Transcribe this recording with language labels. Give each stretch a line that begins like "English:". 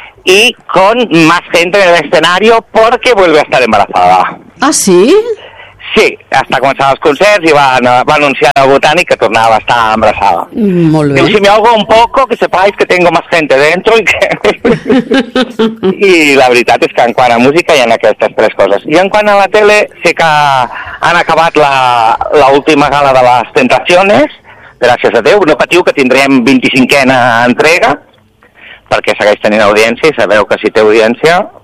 Spanish: I con más gente en el escenario porque vuelve a estar embarazada. Ah, sí?
Catalan: Sí, està començant els concerts i va anunciar el Botànic que tornava a estar embarassada. Molt bé.
Spanish: Diu, si me ahogo un poco, que sepáis que tengo más gente dentro.
Catalan: I la veritat és que en quant a música hi ha aquestes tres coses. I en quant a la tele, sé que han acabat l'última gala de les Tentaciones, gràcies a Déu, no patiu que tindrem 25a entrega, perquè segueix tenint audiència i sabeu que si té audiència...